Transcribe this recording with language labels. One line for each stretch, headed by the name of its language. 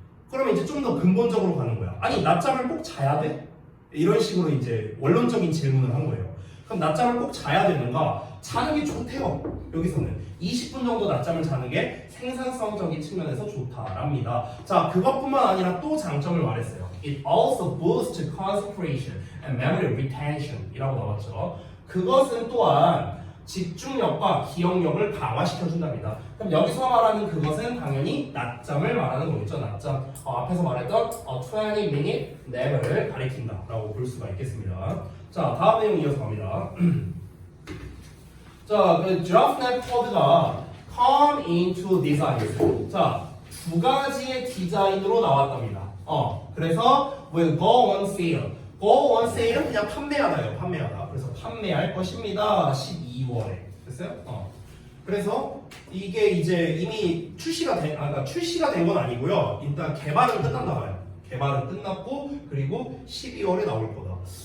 Korean: 그러면 이제 좀 더 근본적으로 가는 거야. 아니, 낮잠을 꼭 자야 돼? 이런 식으로 이제 원론적인 질문을 한 거예요. 그럼 낮잠을 꼭 자야 되는가? 자는 게 좋대요. 여기서는 20분 정도 낮잠을 자는 게 생산성적인 측면에서 좋다랍니다. 자, 그것뿐만 아니라 또 장점을 말했어요.
English: It also boosts concentration and memory retention
Korean: 이라고 나왔죠. 그것은 또한 집중력과 기억력을 강화시켜준답니다. 그럼 여기서 말하는 그것은 당연히 낮잠을 말하는 거겠죠. 낮잠. 앞에서 말했던 20-minute nap을 가리킨다 라고 볼 수가 있겠습니다. 자, 다음 내용 이어서 갑니다. 자, 그 giraffe nap pod가
English: come into design.
Korean: 자, 두 가지의 디자인으로 나왔답니다. 그래서
English: will go on sale. go on sale
Korean: 은 그냥 판매하다예요. 판매하다. 그래서 판매할 것입니다. 12월에. 됐어요? 그래서 이게 이제 이미 그러니까 출시가 된 건 아니고요. 일단 개발은 끝났나 봐요. 개발은 끝났고 그리고 12월에 나올 거다.